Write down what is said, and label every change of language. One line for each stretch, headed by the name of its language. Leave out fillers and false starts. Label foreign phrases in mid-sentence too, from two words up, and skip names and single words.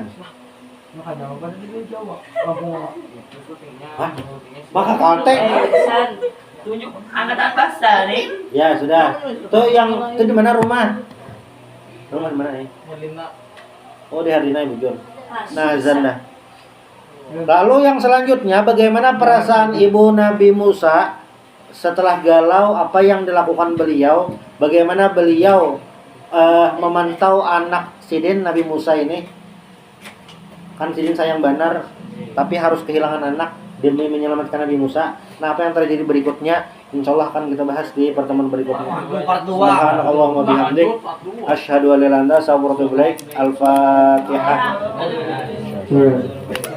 Indonesian: Maka jawaban itu Jawa. Hah? Maka Kalteng. Tunjuk angkat atas nih. Ya sudah. Tuh yang itu di mana rumah? Rumah di mana nih? Oh di Hardina Bujur. Nah Zanda. Lalu yang selanjutnya, bagaimana perasaan ibu Nabi Musa setelah galau? Apa yang dilakukan beliau? Bagaimana beliau memantau anak Sidin Nabi Musa ini?
Banjar: Kan Sidin sayang benar, tapi harus kehilangan anak demi menyelamatkan Nabi Musa.
Indonesian: Nah, apa yang terjadi berikutnya?
Arabic: إن شاء الله
Indonesian: akan kita bahas di pertemuan berikutnya.
Arabic: سبحانك اللهم وبحمدك أشهد أن لا إله إلا أنت أستغفرك وأتوب إليك. Al-Fatihah.